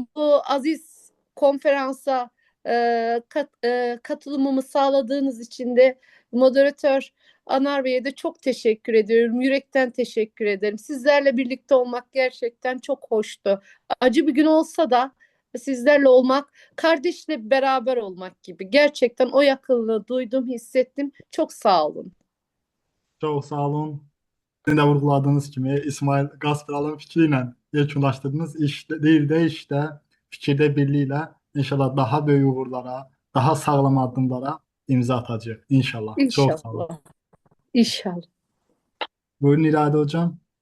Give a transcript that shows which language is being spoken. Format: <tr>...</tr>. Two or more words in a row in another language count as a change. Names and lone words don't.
<tr>Bu aziz konferansa katılımımı sağladığınız için de moderatör Anar Bey'e de çok teşekkür ediyorum. Yürekten teşekkür ederim. Sizlerle birlikte olmak gerçekten çok hoştu. Acı bir gün olsa da sizlerle olmak, kardeşle beraber olmak gibi. Gerçekten o yakınlığı duydum, hissettim. Çok sağ olun. Çok sağ olun.</tr> <az>Sizin də vurguladığınız kimi İsmail Qaspıralın fikri ilə yekunlaşdırdınız. İş deyil də işdə, fikirdə birliklə inşallah daha böyük uğurlara, daha sağlam addımlara imza atacağıq inşallah. Çox sağ olun. İnşallah. İnşallah. Buyurun İradə hocam.</az>